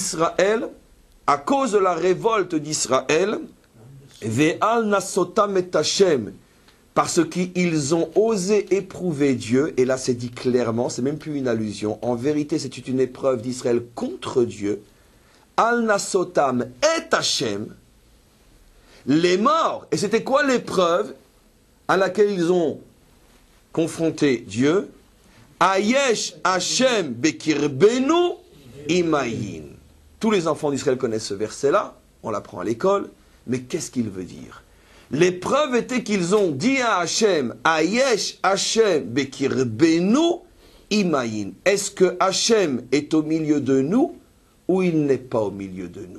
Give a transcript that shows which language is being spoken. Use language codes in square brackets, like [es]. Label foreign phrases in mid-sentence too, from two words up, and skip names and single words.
[he] על ריב בני ישראל, [fr] à cause de la révolte d'Israël, [he] ועל נסותם את השם, [fr] parce qu'ils ont osé éprouver Dieu, et là c'est dit clairement, c'est même plus une allusion, en vérité c'est une épreuve d'Israël contre Dieu, [he] על נסותם את השם, [fr] les morts, et c'était quoi l'épreuve à laquelle ils ont confronté Dieu? [he] היש השם בקרבנו אם אין. [fr] Tous les enfants d'Israël connaissent ce verset-là, on l'apprend à l'école, mais qu'est-ce qu'il veut dire? L'épreuve était qu'ils ont dit à Hachem, [he] היש השם בקרבנו אם אין. [fr] Est-ce que Hachem est au milieu de nous ou il n'est pas au milieu de nous?